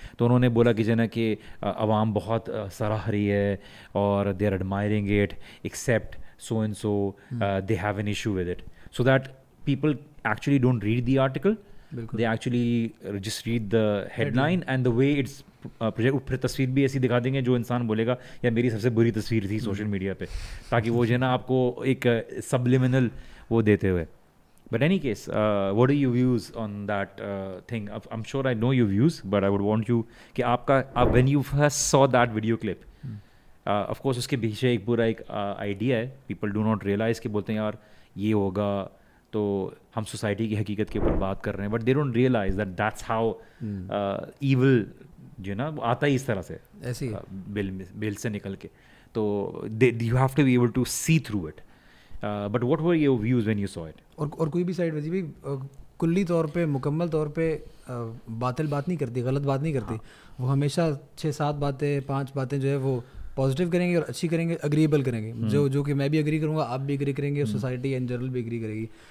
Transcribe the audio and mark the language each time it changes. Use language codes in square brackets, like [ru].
[ur] تو انہوں نے بولا کہ جو ہے نا کہ عوام بہت سراہ رہی ہے اور [en] They are admiring it except so and so they have an issue with it, so that people actually don't read the article, they actually just read the headline and the way it's projected. [ur] پھر تصویر بھی ایسی دکھا دیں گے جو انسان بولے گا یا میری سب سے بری تصویر تھی سوشل میڈیا پہ, تاکہ وہ جو ہے نا آپ کو ایک سبلیمنل وہ دیتے ہوئے. [en] But any case, what are your views on that thing? I'm sure I know your views, but I would want you [ur] کہ آپ کا [en] when you first saw that video clip, of course [ur] اس کے پیچھے ایک پورا ایک آئیڈیا ہے. [en] People do not realize [ur] کہ بولتے ہیں یار یہ ہوگا تو ہم سوسائٹی کی حقیقت کے اوپر بات کر رہے ہیں, [en] but they don't realize that that's how evil [ur] جو ہے نا وہ آتا ہی اس طرح سے ایسی بل سے نکل کے. تو [en] you have to be able to see through it. But what were your views when you saw it? [ur] اور کوئی بھی سائڈ ویسے بھی کلی طور پہ مکمل طور پہ باطل بات نہیں کرتی, غلط بات نہیں کرتی. وہ ہمیشہ 6-7 باتیں 5 باتیں جو ہے وہ پازیٹیو کریں گے اور اچھی کریں گے, اگریبل کریں گے, جو کہ میں بھی اگری کروں گا, آپ بھی اگری کریں گے, سوسائٹی ان جنرل بھی اگری کرے گی.